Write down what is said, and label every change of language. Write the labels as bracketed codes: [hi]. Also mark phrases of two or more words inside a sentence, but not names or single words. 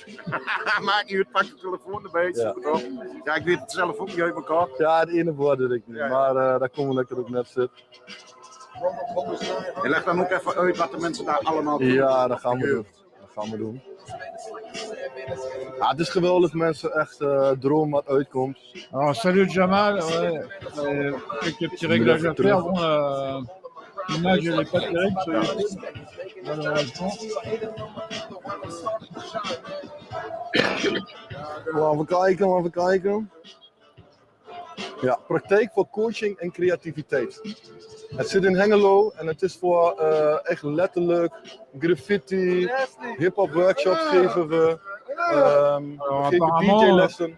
[nl] Maak je het, pak de telefoon erbij. Ja, ik weet het zelf ook niet uit elkaar. Ja, het ene woord weet ik niet, maar daar komen we lekker op net zitten. Je legt dan ook even uit wat de mensen daar allemaal doen. Ja, dat gaan we doen. Ja, het is geweldig, mensen, echt droom wat uitkomt. [fr] Alors, salut Jamal, quelques petits réglages à faire. Bon, l'image elle est pas terrible sur YouTube, malheureusement. [nl] Even kijken. Ja, praktijk voor coaching en creativiteit. Het zit in Hengelo en het is voor echt letterlijk graffiti, hip-hop workshops geven we, geven DJ-lessen.